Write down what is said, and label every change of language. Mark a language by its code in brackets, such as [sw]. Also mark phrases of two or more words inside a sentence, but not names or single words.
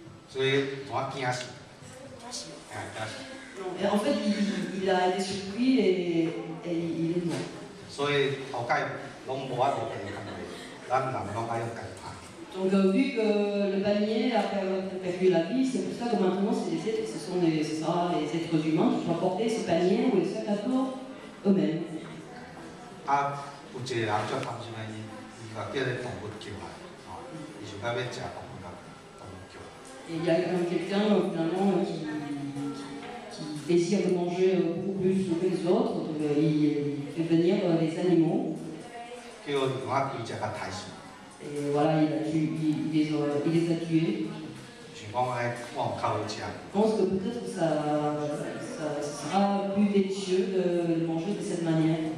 [fr] Et en fait, il a été surpris et il est mort. Donc vu que le panier a perdu la vie, c'est pour ça que maintenant ce sont les êtres humains qui doivent porter ce panier ou les sacs à dos eux-mêmes. [nan] 啊，有一个人足贪心的，伊甲叫咧动物叫来，伊想要食动物，甲动物叫来。 [fr] Et il y a quelqu'un finalement qui désire de manger beaucoup plus que les autres, donc il fait venir les animaux. Et voilà, il les a tués. Je pense que peut-être ça sera plus délicieux de manger de cette manière.